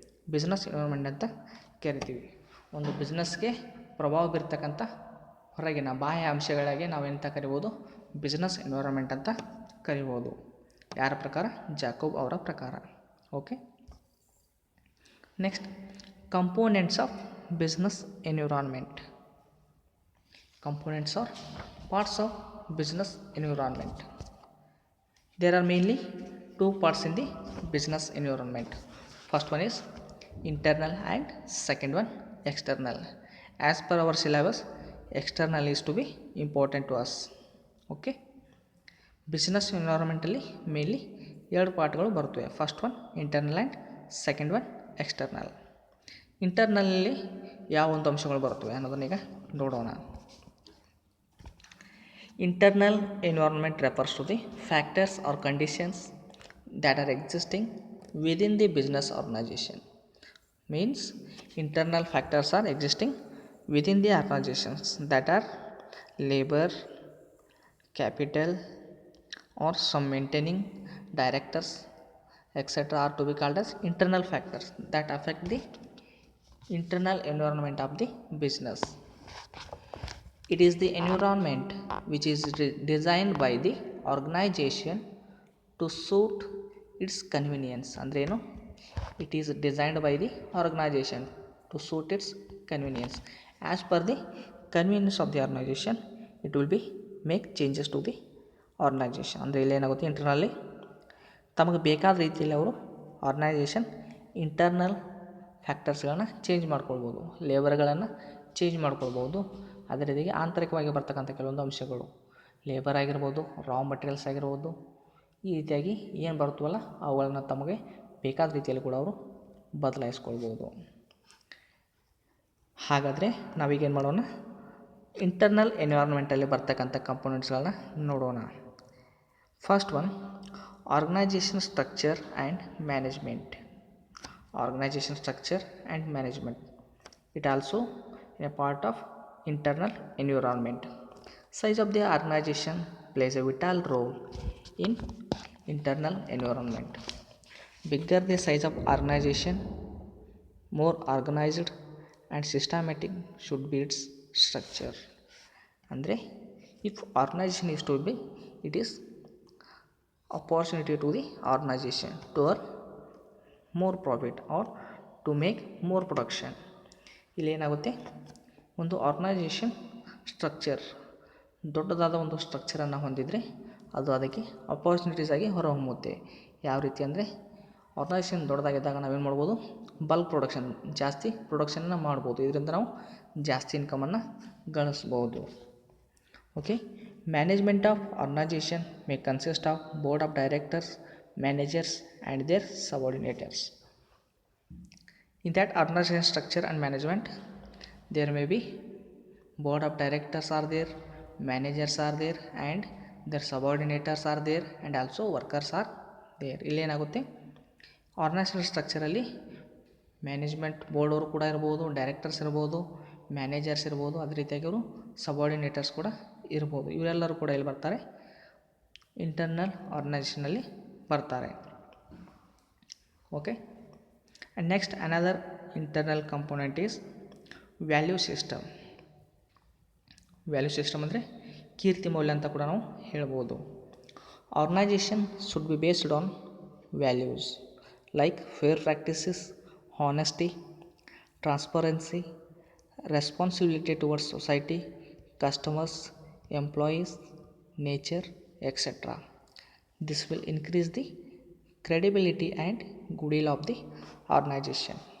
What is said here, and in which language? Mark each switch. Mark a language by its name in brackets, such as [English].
[Kannada] Business environment ಅಂತ ಕರಿತೀವಿ. ಒಂದು ಬಿಸ್ನೆಸ್ಗೆ ಪ್ರಭಾವ ಬೀರ್ತಕ್ಕಂಥ ಹೊರಗಿನ ಬಾಹ್ಯ ಅಂಶಗಳಿಗೆ ನಾವೇನಂತ ಕರಿಬೋದು? ಬಿಸ್ನೆಸ್ ಎನ್ವಿರಾನ್ಮೆಂಟ್ ಅಂತ ಕರಿಬೋದು. ಯಾರ ಪ್ರಕಾರ? ಜಾಕೋಬ್ ಅವರ ಪ್ರಕಾರ. Okay. [English] Next, components of business environment. Components or parts of business environment. There are mainly two parts in the business environment. First one is internal and second one external. As per our syllabus, external is to be important to us. Okay. [Kannada] Business environment ಅಲ್ಲಿ mainly ಎರಡು ಪಾರ್ಟ್ಗಳು ಬರುತ್ತವೆ. [English] First one internal and second one external. [Kannada] ಇಂಟರ್ನಲಲ್ಲಿ ಯಾವ ಒಂದು ಅಂಶಗಳು ಬರುತ್ತವೆ ಅನ್ನೋದನ್ನ ಈಗ ನೋಡೋಣ. [English] Internal environment refers to the factors or conditions that are existing within the business organization. Means internal factors are existing within the organizations that are labor, capital, or some maintaining directors, etc. are to be called as internal factors that affect the internal environment of the business. It is the environment which is designed by the organization to suit its convenience. [Kannada] ಅಂದ್ರೇನು? [English] It is designed by the organization to suit its convenience. As per the convenience of the organization, it will be make changes to the organization. [Kannada] ಅಂದರೆ ಇಲ್ಲಿ ಏನಾಗುತ್ತೆ? ಇಂಟರ್ನಲ್ಲಿ ತಮಗೆ ಬೇಕಾದ ರೀತಿಯಲ್ಲಿ ಅವರು organisation internal ಫ್ಯಾಕ್ಟರ್ಸ್ಗಳನ್ನು change ಮಾಡ್ಕೊಳ್ಬೋದು, ಲೇಬರ್ಗಳನ್ನು change ಮಾಡ್ಕೊಳ್ಬೋದು. ಅದೇ ರೀತಿಯಾಗಿ ಆಂತರಿಕವಾಗಿ ಬರ್ತಕ್ಕಂಥ ಕೆಲವೊಂದು ಅಂಶಗಳು, ಲೇಬರ್ ಆಗಿರ್ಬೋದು, ರಾ ಮಟೀರಿಯಲ್ಸ್ ಆಗಿರ್ಬೋದು, ಈ ರೀತಿಯಾಗಿ ಏನು ಬರ್ತವಲ್ಲ ಅವುಗಳನ್ನು ತಮಗೆ ಬೇಕಾದ ರೀತಿಯಲ್ಲಿ ಕೂಡ ಅವರು ಬದಲಾಯಿಸ್ಕೊಳ್ಬೋದು. ಹಾಗಾದರೆ ನಾವೀಗೇನು ಮಾಡೋಣ? ಇಂಟರ್ನಲ್ ಎನ್ವಿರಾನ್ಮೆಂಟಲ್ಲಿ ಬರ್ತಕ್ಕಂಥ ಕಂಪೋನೆಂಟ್ಸ್ಗಳನ್ನ ನೋಡೋಣ. [English] First one, organization structure and management. Organization structure and management. It also a part of internal environment. Size of the organization plays a vital role in internal environment. Bigger the size of organization, more organized and systematic should be its structure. [Kannada] ಅಂದರೆ [English] if organization is to be, it is opportunity to the organization to earn more profit or to make more production. [Kannada] ಇಲ್ಲಿ ಏನಾಗುತ್ತೆ? ಒಂದು organisation structure ದೊಡ್ಡದಾದ ಒಂದು ಸ್ಟ್ರಕ್ಚರನ್ನು ಹೊಂದಿದರೆ ಅದು ಅದಕ್ಕೆ opportunities ಆಗಿ ಹೊರಹೊಮ್ಮುತ್ತೆ. ಯಾವ ರೀತಿ ಅಂದರೆ, ಆರ್ಗನೈಜೇಷನ್ ದೊಡ್ಡದಾಗಿದ್ದಾಗ ನಾವೇನು ಮಾಡ್ಬೋದು? ಬಲ್ಕ್ ಪ್ರೊಡಕ್ಷನ್, ಜಾಸ್ತಿ ಪ್ರೊಡಕ್ಷನನ್ನು ಮಾಡ್ಬೋದು. ಇದರಿಂದ ನಾವು ಜಾಸ್ತಿ ಇನ್ಕಮನ್ನು ಗಳಿಸ್ಬೋದು. Okay. [English] Management of organization may consist of board of directors, managers and their subordinates. In that organization structure and management, there may be board of directors are there, managers are there and their subordinates are there and also workers are there. [Kannada] ಇಲ್ಲಿ ಏನಾಗುತ್ತೆ? Organisation ಸ್ಟ್ರಕ್ಚರಲ್ಲಿ management board ಅವರು ಕೂಡ ಇರ್ಬೋದು, directors ಇರ್ಬೋದು, managers ಇರ್ಬೋದು, ಅದೇ ರೀತಿಯಾಗಿ ಅವರು ಸಬಾರ್ಡಿನೇಟರ್ಸ್ ಕೂಡ ಇರ್ಬೋದು. ಇವರೆಲ್ಲರೂ ಕೂಡ ಇಲ್ಲಿ ಬರ್ತಾರೆ, ಇಂಟರ್ನಲ್ ಆರ್ಗನೈಜೇಷನಲ್ಲಿ ಬರ್ತಾರೆ. Okay. [English] And next another internal component is value system. [Kannada] Value system ಅಂದರೆ ಕೀರ್ತಿ ಮೌಲ್ಯ ಅಂತ ಕೂಡ ನಾವು ಹೇಳ್ಬೋದು. [English] Organization should be based on values like fair practices, honesty, transparency, responsibility towards society, customers, employees, nature, etcetera. This will increase the credibility and goodwill of the organization.